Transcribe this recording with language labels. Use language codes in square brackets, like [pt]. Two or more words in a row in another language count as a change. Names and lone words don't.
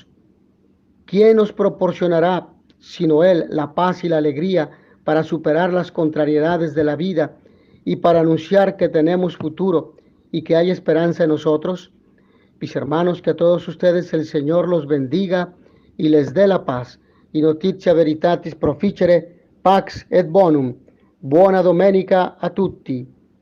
[es] ¿Quién nos proporcionará, sino Él, la paz y la alegría para superar las contrariedades de la vida y para anunciar que tenemos futuro y que hay esperanza en nosotros? Mis hermanos, que a todos ustedes el Señor los bendiga y les dé la paz. [la] Y notitia veritatis proficere, pax et bonum. [it] Buona domenica a tutti.